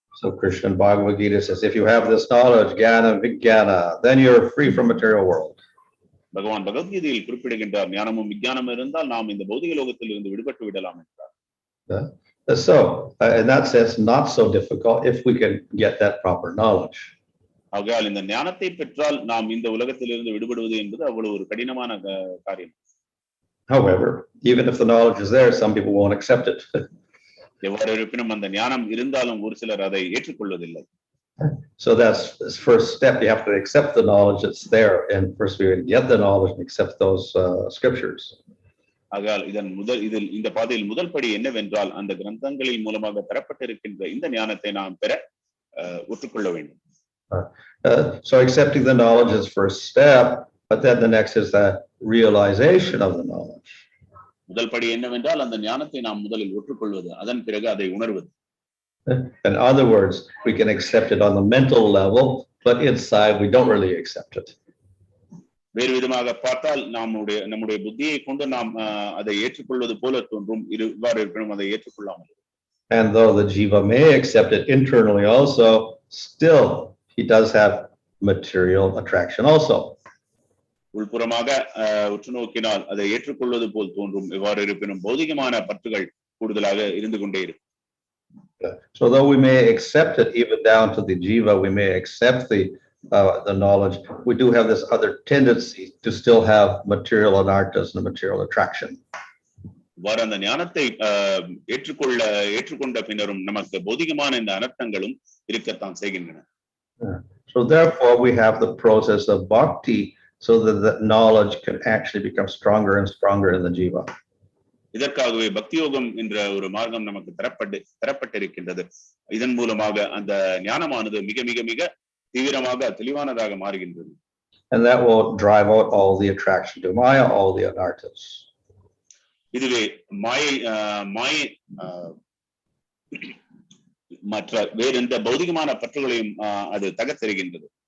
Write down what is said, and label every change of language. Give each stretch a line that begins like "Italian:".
English: So Krishna Bhagavad Gita says, if you have this knowledge, jnana vijnana, then you're free from material world.
Tamil: பகவான் பகவத்கீதையில் குறிப்பிடுகின்றார், ஞானமும் விஞ்ஞானமும் இருந்தால் நாம் இந்த பௌதிக லோகத்தில் இருந்து விடுபட்டு விடலாம் என்றார்.
English: So in that sense, not so difficult if we can get that proper knowledge.
Tamil: ஆகையால் இந்த ஞானத்தை பெற்றால் நாம் இந்த உலகத்தில் இருந்து விடுபடுவது என்பது அவ்வளவு ஒரு கடினமான காரியம்.
English: However, even if the knowledge is there, some people won't accept it.
Tamil: எவ்வாறு இருப்பினும் அந்த ஞானம் இருந்தாலும் ஒரு சிலர் அதை ஏற்றுக்கொள்வதில்லை.
English: So that's the first step. You have to accept the knowledge that's there, and first we get the knowledge and accept those scriptures.
Tamil: ஆகையால் இதில் இந்த பாதையில் முதல் படி என்னவென்றால் அந்த கிரந்தங்களின் மூலமாக தரப்பட்டிருக்கின்ற இந்த ஞானத்தை நாம் பெற ஒற்றுக்கொள்ள வேண்டும்.
English: So accepting the knowledge is first step, but then the next is the realization of the knowledge.
Tamil: முதல் படி என்னவென்றால் அந்த ஞானத்தை நாம் முதலில் ஒற்றுக்கொள்வது, அதன் பிறகு அதை உணர்வது.
English: In other words, we can accept it on the mental level, but inside we don't really accept it.
Tamil: வேறு விதமாக பார்த்தால் நம்முடைய புத்தியை கொண்டு நாம் அதை ஏற்றுக்கொள்வது போல தோன்றும். இவ்வாறு இருப்பினும் அதை ஏற்றுக்கொள்ளாமல்.
English: And though the jiva may accept it internally also, still he does have material attraction also.
Tamil: உள்புறமாக உற்று நோக்கினால் அதை ஏற்றுக்கொள்வது போல் தோன்றும். எவ்வாறு இருப்பினும் பௌதிகமான பற்றுகள் கூடுதலாக இருந்து கொண்டே இருக்கும்.
English: So though we may accept it even down to the jiva, we may accept the knowledge, we do have this other tendency to still have material anarthas and material attraction.
Tamil: இவ்வாறு அந்த ஞானத்தை ஏற்றுக்கொண்ட பின்னரும் நமக்கு பௌதிகமான இந்த அனர்த்தங்களும் இருக்கத்தான் செய்கின்றன.
English: So therefore we have the process of bhakti, so that the knowledge can actually become stronger and stronger in the jiva.
Tamil: இதற்காகவே பக்தி யோகம் என்ற ஒரு மார்க்கம் நமக்கு தரப்பட்டிருக்கின்றது. இதன் மூலமாக அந்த ஞானமானது மிக மிக மிக தீவிரமாக தெளிவானதாக மாறுகின்றது.
English: And that will drive out all the attraction to maya, all the anarthas.
Tamil: இதுவே மாயை மற்ற வேறு எந்த பௌதிகமான பற்றுகளையும் அது தகர்த்தெறிகின்றது.